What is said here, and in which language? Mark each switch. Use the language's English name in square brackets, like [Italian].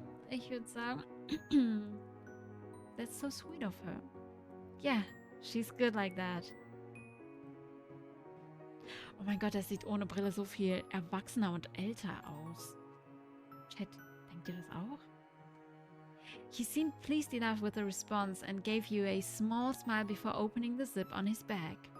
[German] Ich würde sagen, [English] that's so sweet of her. Yeah, she's good like that. [German] Oh mein Gott, das sieht ohne Brille so viel erwachsener und älter aus. Chat, denkt ihr das auch? [English] He seemed pleased enough with the response and gave you a small smile before opening the zip on his bag.